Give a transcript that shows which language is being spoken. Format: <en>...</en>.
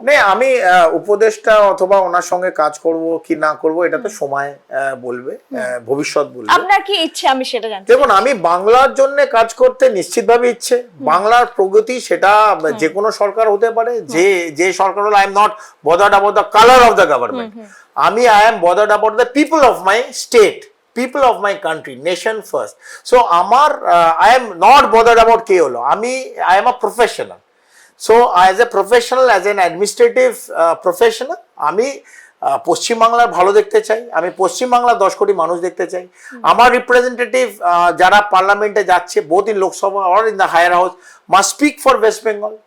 <bn>না, আমি উপদেষ্টা অথবা ওনার সঙ্গে কাজ করব কি না করব এটা তো সময় বলবে, ভবিষ্যৎ বলবে। আপনার কি ইচ্ছে আমি সেটা জানতে দেখুন, আমি বাংলার জন্য কাজ করতে নিশ্চিতভাবে ইচ্ছে, বাংলার প্রগতি সেটা যে কোনো সরকার হতে পারে, যে সরকার হলো,</bn> <en>I am not bothered about the color of the government. I am bothered about the people of my state, people of my country, nation first. So I am not bothered about</en> <bn>কে হলো,</bn> <en>I am a professional. So as a professional, as an administrative professional,</en> <bn>আমি পশ্চিমবাংলার ভালো দেখতে চাই, আমি পশ্চিমবাংলার 10 কোটি মানুষ দেখতে চাই। আমার রিপ্রেজেন্টেটিভ যারা পার্লামেন্টে যাচ্ছে,</bn> <en>Both in Lok Sabha or in the higher house, must speak for West Bengal.</en>